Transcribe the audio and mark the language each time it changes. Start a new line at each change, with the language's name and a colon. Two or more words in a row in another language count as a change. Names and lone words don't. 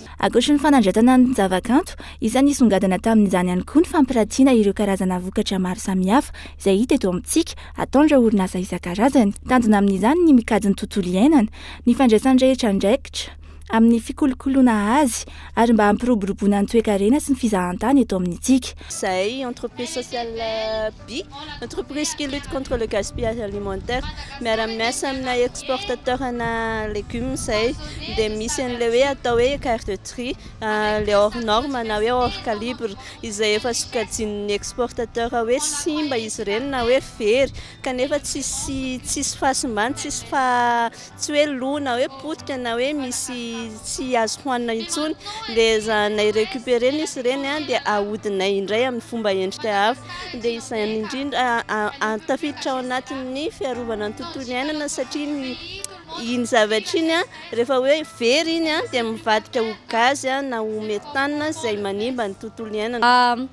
Malagasy: Ankoatra ny fanandratana ny zavakanto, isany nisongadina tamin'izany ihany koa ny fampiratiana ireo karazana vokatra maro samihafa izay hita eto amintsika ataondra orinasa isan-karazany. Tanjona amin'izany ny mikajy ny tontolo iainana, ny fandraisany rehetra ndraikitra amin'ny fikolokoloana azy ary mba hampiroboroboana ny toe-karena sy ny fizahantany eto amintsika.
French: Zay entreprise sociale BI, entreprise qui lutte contre le gaspillage alimentaire,
Malagasy: miara-miasa amina
French: exportateur-na légumes
Malagasy: zay dia misy an'ilay hoe atao hoe
French: carte de tri, le hors norme
Malagasy: na hoe
French: hors calibre
Malagasy: izay efa sokajian'ny exportateur hoe simba izy ireny na hoe very kanefa tsisy fahasimbany, tsy hoe lo na hoe potika na hoe misy tsy azo hoanina intsony le zanay récupéré izy ireny dia ahodinay indray amin'ny fomba endrika hafa dia izany indrindra tafiditra ao anatin'ny fiarovana ny tontolo iainana satria iny zavatra iny rehefa hoe very iny dia mivadika ho gazy na ho metana izay manimba ny tontolo iainana.